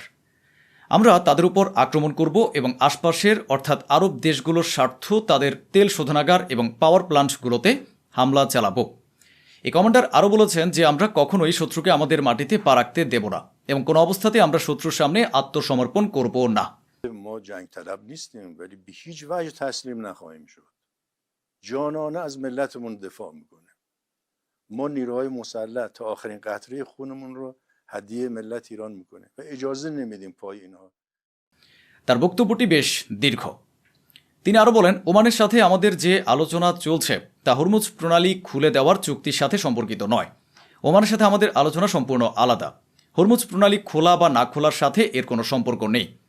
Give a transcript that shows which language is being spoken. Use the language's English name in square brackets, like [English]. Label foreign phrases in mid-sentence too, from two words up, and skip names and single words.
[Bangla] আমরা তাদের উপর আক্রমণ করব এবং আশপাশের অর্থাৎ আরব দেশগুলোর স্বার্থ, তাদের তেল শোধনাগার এবং পাওয়ার প্লান্টগুলোতে হামলা চালাবো। এই কমান্ডার আরও বলেছেন যে আমরা কখনোই শত্রুকে আমাদের মাটিতে পা রাখতে দেব না এবং কোনো অবস্থাতে আমরা শত্রুর সামনে আত্মসমর্পণ করব না। [Persian] ما جنگ طلب نیستیم ولی به هیچ وجه تسلیم نخواهیم شد. جانانه از ملتمون دفاع میکنه. ما نیروهای مسلح تا آخرین قطره خونمون رو هدیه ملت ایران میکنه و اجازه نمیدیم پای اینها. [Bangla] তার বক্তব্যটি বেশ দীর্ঘ। তিনি আরও বলেন, ওমানের সাথে আমাদের যে আলোচনা চলছে তা হরমুজ প্রণালী খুলে দেওয়ার চুক্তির সাথে সম্পর্কিত নয়। ওমানের সাথে আমাদের আলোচনা সম্পূর্ণ আলাদা। হরমুজ প্রণালী খোলা বা না খোলার সাথে এর কোনো সম্পর্ক নেই।